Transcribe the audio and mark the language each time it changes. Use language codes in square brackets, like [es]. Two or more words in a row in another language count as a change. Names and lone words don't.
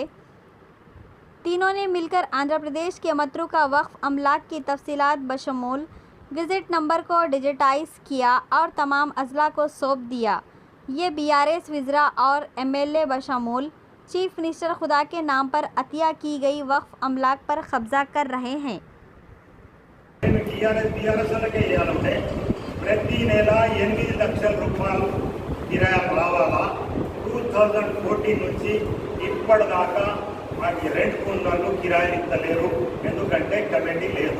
[ur] تینوں نے مل کر آندھرا پردیش کے متروکہ وقف املاک کی تفصیلات بشمول [en] gazette number [ur] کو ڈیجیٹائز کیا اور تمام اضلاع کو سونپ دیا۔ یہ BRS وزراء اور MLA بشمول [en] chief minister [ur] خدا کے نام پر عطیہ کی گئی وقف املاک پر قبضہ کر رہے ہیں۔ [te] ప్రతి నెల 8 లక్షల రూపాయలు కిరాయి రావాలా 2014 నుంచి ఇప్పటిదాకా మాకు రెంట్ కొన్నాళ్ళు కిరాయిలు ఇస్తలేరు, ఎందుకంటే కమిటీ లేదు।